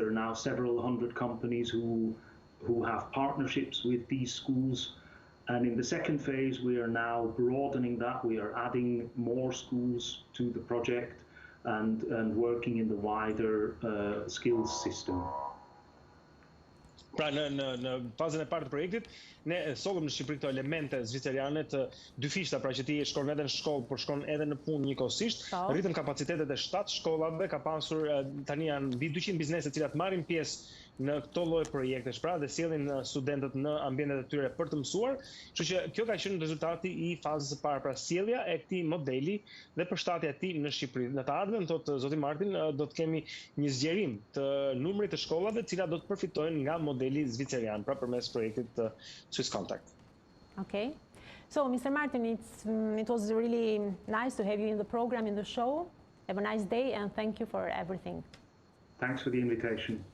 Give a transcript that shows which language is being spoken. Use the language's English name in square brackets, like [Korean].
[English] There are now several hundred companies who have partnerships with these schools. And in the second phase, we are now broadening that. We are adding more schools to the project and working in the wider skills system. [Albanian] Pra në fazën e parë të projektit, ne sollëm në Shqipëri këto elemente zviceriane të dyfishta, pra që ti shkon edhe në shkollë, por shkon edhe në punë njëkohësisht. Rritëm kapacitetet e 7 shkollave, ka pasur tani janë mbi 200 biznese të cilat marrin pjesë në këto lloj projektesh, pra dhe sjellin studentët në ambientet e tyre për të mësuar. Kështu që kjo ka qenë rezultati I fazës së parë, pra sjellja e këtij modeli dhe përshtatja e tij në Shqipëri. Në të ardhmen, thotë zoti Martin, do të kemi një zgjerim të numrit të shkollave të cilat do të përfitojnë nga modeli zvicerian, pra përmes projektit Swiss Contact. [English] Okay. So, Mr. Martin, it was really nice to have you in the program, in the show. Have a nice day, and thank you for everything. Thanks for the invitation.